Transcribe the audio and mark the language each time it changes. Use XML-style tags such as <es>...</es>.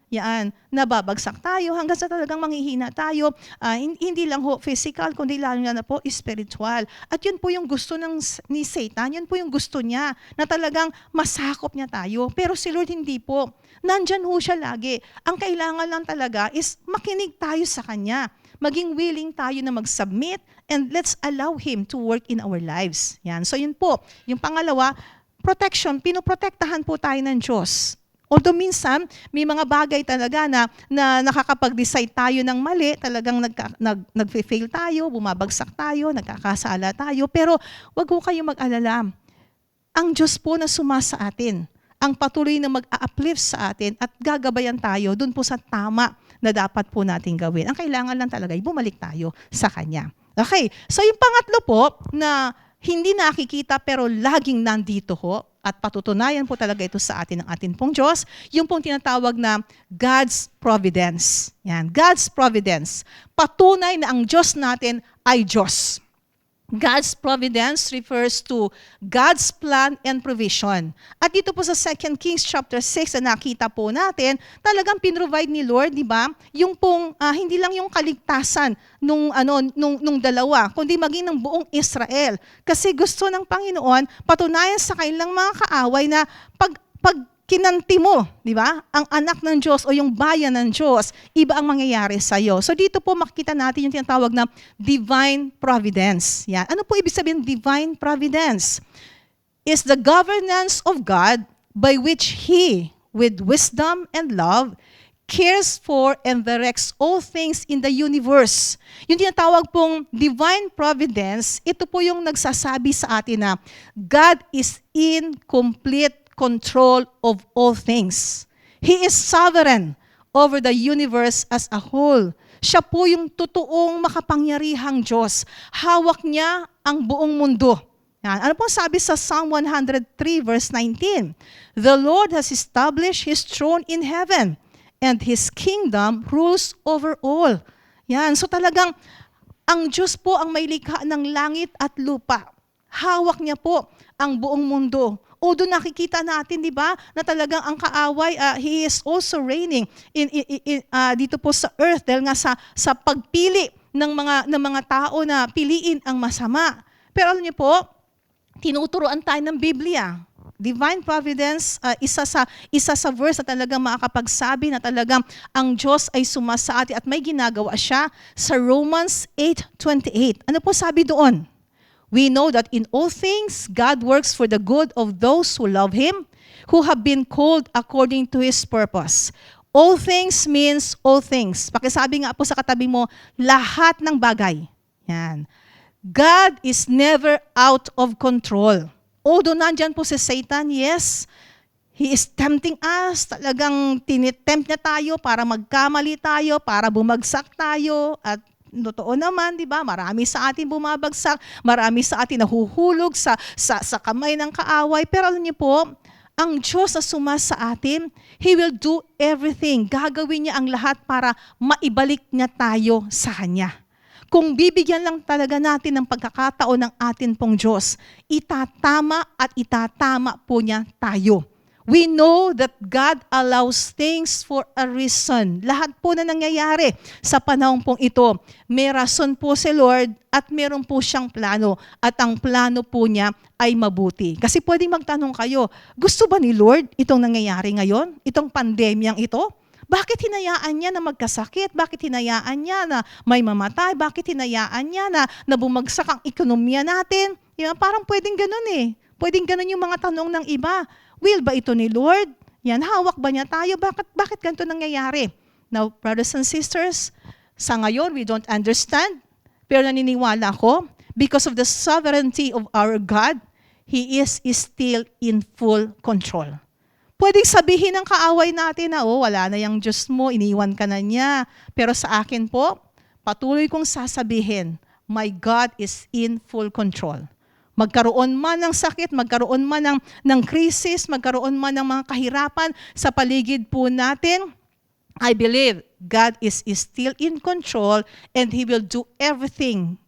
<tl>Yan, nababagsak tayo hanggang sa talagang manghihina tayo. Hindi lang ho physical, kundi lalo na po spiritual. At yun po yung gusto ni Satan, yun po yung gusto niya, na talagang masakop niya tayo. Pero si Lord hindi po. Nandyan ho siya lagi. Ang kailangan lang talaga is makinig tayo sa Kanya. Maging willing tayo na mag-submit</tl> <en>and let's allow Him to work in our lives.</en> <tl>Yan. So yun po. Yung pangalawa, protection. Pinoprotektahan po tayo ng Diyos. Although minsan, may mga bagay talaga na nakakapag-decide tayo ng mali, talagang nag-fail tayo, bumabagsak tayo, nagkakasala tayo. Pero wag ho kayo mag-alala. Ang Diyos po na sumasa atin, ang patuloy na mag-a-uplift sa atin at gagabayan tayo dun po sa tama na dapat po natin gawin. Ang kailangan lang talaga ay bumalik tayo sa Kanya. Okay, so yung pangatlo po na hindi nakikita pero laging nandito ho at patutunayan po talaga ito sa atin ng atin pong Diyos, yung pong tinatawag na God's Providence. Yan, God's Providence. Patunay na ang Diyos natin ay Diyos.</tl> <en>God's providence refers to God's plan and provision.</en> <tl>At dito po sa 2 Kings chapter 6 na nakita po natin, talagang pinrovide ni Lord, di ba? Yung pong hindi lang yung kaligtasan nung dalawa, kundi maging ng buong Israel. Kasi gusto ng Panginoon patunayan sa kanilang mga kaaway na pag kinanti mo, di ba? Ang anak ng Diyos o yung bayan ng Diyos, iba ang mangyayari sa iyo. So dito po makikita natin yung tinatawag na divine providence. Yan. Ano po ibig sabihin divine providence?</tl> <en>Is the governance of God by which He, with wisdom and love, cares for and directs all things in the universe.</en> <tl>Yung tinatawag pong divine providence, ito po yung nagsasabi sa atin na</tl> <en>God is in complete control of all things. He is sovereign over the universe as a whole.</en> <tl>Siya po yung totoong makapangyarihang Diyos. Hawak niya ang buong mundo. Yan. Ano po sabi sa Psalm 103 verse 19?</tl> <en>The Lord has established His throne in heaven, and His kingdom rules over all.</en> <tl>Yan. So talagang ang Diyos po ang may likha ng langit at lupa. Hawak niya po ang buong mundo. O doon nakikita natin, di ba, na talagang ang kaaway,</tl> <en>He is also reigning</en> <tl>dito po sa earth dahil nga sa pagpili ng mga tao na piliin ang masama. Pero alam niyo po, tinuturuan tayo ng Biblia. Divine providence, isa sa verse na talagang makakapagsabi na talagang ang Diyos ay sumasa atin at may ginagawa siya sa Romans 8:28. Ano po sabi doon?</tl> <en>We know that in all things, God works for the good of those who love Him, who have been called according to His purpose. All things means all things.</en> <tl>Pakisabi nga po sa katabi mo, lahat ng bagay. Yan.</tl> <en>God is never out of control. Although</en> <tl>nandyan po si Satan,</tl> <en>yes, he is tempting us.</en> <tl>Talagang tinitempt niya tayo para magkamali tayo, para bumagsak tayo, at totoo naman, di ba? Marami sa atin bumabagsak, marami sa atin nahuhulog sa kamay ng kaaway. Pero alam niyo po, ang Diyos na sumasa atin,</tl> <en>He will do everything.</en> <tl>Gagawin niya ang lahat para maibalik niya tayo sa Kanya. Kung bibigyan lang talaga natin ng pagkakataon ng atin pong Diyos, itatama at itatama po niya tayo.</tl> <en>We know that God allows things for a reason.</en> <tl>Lahat po na nangyayari sa panahon pong ito, may rason po si Lord at meron po siyang plano. At ang plano po niya ay mabuti. Kasi pwedeng magtanong kayo, gusto ba ni Lord itong nangyayari ngayon? Itong pandemyang ito? Bakit hinayaan niya na magkasakit? Bakit hinayaan niya na may mamatay? Bakit hinayaan niya na bumagsak ang ekonomiya natin? Parang pwedeng ganun eh. Pwedeng ganun yung mga tanong ng iba. Will ba ito ni Lord? Yan, hawak ba niya tayo? Bakit ganito nangyayari?</tl> <en>Now, brothers and sisters,</en> <tl>sa ngayon,</tl> <en>we don't understand,</en> <tl>pero naniniwala ko,</tl> <en>because of the sovereignty of our God, He is still in full control.</en> <tl>Pwedeng sabihin ng kaaway natin na, wala na yung Diyos mo, iniwan ka na niya. Pero sa akin po, patuloy kong sasabihin,</tl> <en>my God is in full control.</en> <tl>Magkaroon man ng sakit, magkaroon man ng krisis, magkaroon man ng mga kahirapan sa paligid po natin,</tl> <en>I believe God is still in control and He will do everything.</en>